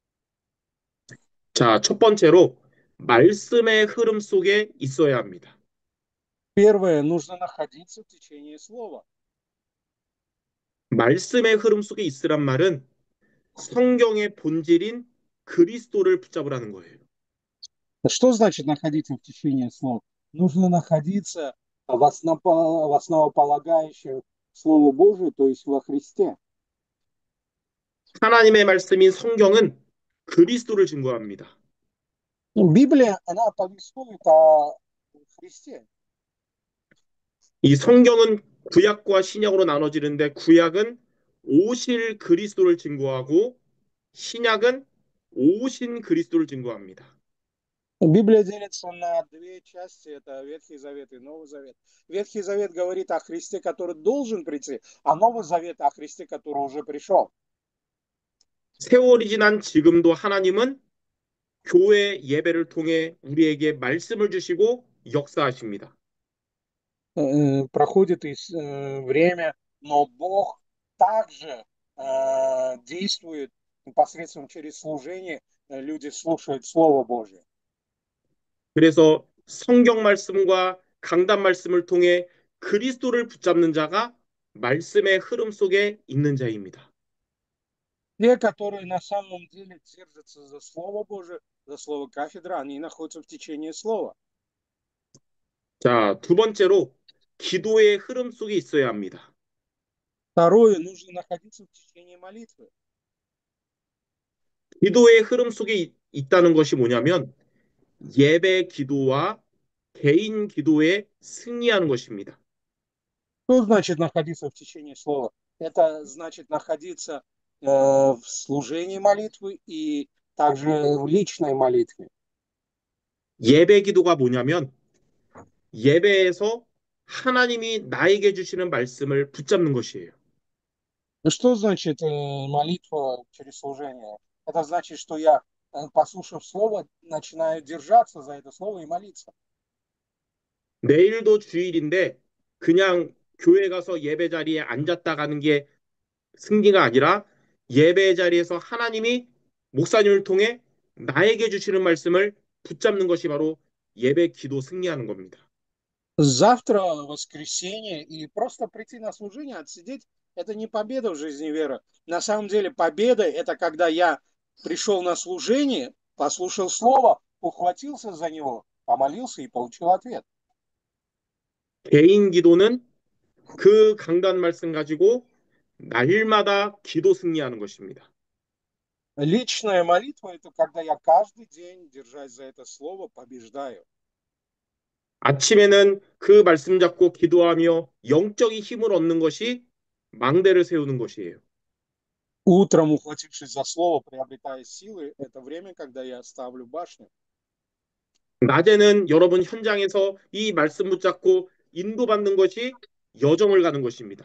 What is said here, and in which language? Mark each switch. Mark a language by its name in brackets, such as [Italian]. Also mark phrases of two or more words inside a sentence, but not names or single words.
[Korean] 자, 첫 번째로 말씀의 흐름 속에 있어야 합니다. [Russian] Первое, нужно находиться в течении слова. [Korean] 말씀의 흐름 속에 있으란 말은 성경의 본질인 그리스도를 붙잡으라는 거예요. [Russian] Что значит находиться в течении слов? Нужно находиться в основополагающем Слову Божию, то есть во Христе. [Korean] 하나님의 말씀인 성경은 그리스도를 증거합니다. [Russian] Библия, она повествует о Христе. [Korean] 이 성경은 구약과 신약으로 나눠지는데 구약은 오실 그리스도를 증거하고 신약은 오신 그리스도를 증거합니다. [Russian] Библия делится на две части, это Ветхий Завет и Новый Завет. Ветхий Завет говорит о Христе, который должен прийти, а Новый Завет о Христе, который уже пришел. [Korean] 세월이 지난 지금도 하나님은 교회 예배를 통해 우리에게 말씀을 주시고 역사하십니다. [Russian] Проходит время, но Бог также действует непосредственно через служение, люди слушают Слово Божье. [Korean] 그래서 성경 말씀과 강단 말씀을 통해 그리스도를 붙잡는 자가 말씀의 흐름 속에 있는 자입니다. [Russian] Те, которые на самом деле держатся за Слово Божие, за Слово кафедра, они находятся в течение Слова. [Korean] 자, 두 번째로 기도의 흐름 속에 있어야 합니다. [Russian] Второе, нужно находиться в течение молитвы. [Korean] 기도의 흐름 속에 있다는 것이 뭐냐면 예배 기도와 개인 기도에 승리하는 것입니다. [Russian] Что значит находиться в течение Слова? Это значит находиться в служении молитвы и также в личной молитве. [Korean] 예배 기도가 뭐냐면 예배에서 하나님이 나에게 주시는 말씀을 붙잡는 것이에요. [Russian] Что значит молитва через служение? Это значит, что я, послушав Слово, начинаю держаться за это Слово и молиться. [Korean] 내일도 주일인데 그냥 교회 가서 예배 자리에 앉았다 가는 게 승리가 아니라 예배 자리에서 하나님이 목사님을 통해 나에게 주시는 말씀을 붙잡는 것이 바로 예배 기도 승리하는 겁니다. [Russian] Завтра воскресенье, и просто прийти на служение, отсидеть, это не победа в жизни веры. На самом деле победа – это когда я пришел на служение, послушал Слово, ухватился за него, помолился и получил ответ. [Korean] 개인 기도는 그 강단 말씀 가지고 날마다 기도 승리하는 것입니다. [Russian] Личная молитва – это когда я каждый день, держась за это Слово, побеждаю. [Korean] 아침에는 그 말씀 잡고 기도하며 영적인 힘을 얻는 것이 망대를 세우는 것이에요. [Russian] Утром, ухватившись за Слово, приобретая силы, это время, когда я ставлю башню. [Korean] 낮에는 여러분 현장에서 이 말씀 붙잡고 인도받는 것이 여정을 가는 것입니다.